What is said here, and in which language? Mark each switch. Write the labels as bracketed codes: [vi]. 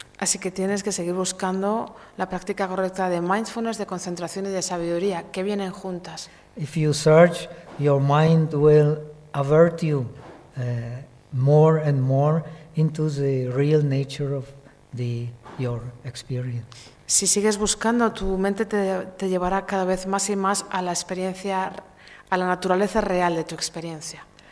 [es] Así que tienes que seguir buscando la práctica correcta de mindfulness, de concentración y de sabiduría, que vienen juntas. [en] If you search, your mind will avert you more and more into the real nature of your experience. [es] Si sigues buscando, tu mente te llevará cada vez más y más a la experiencia, a la naturaleza real de tu experiencia.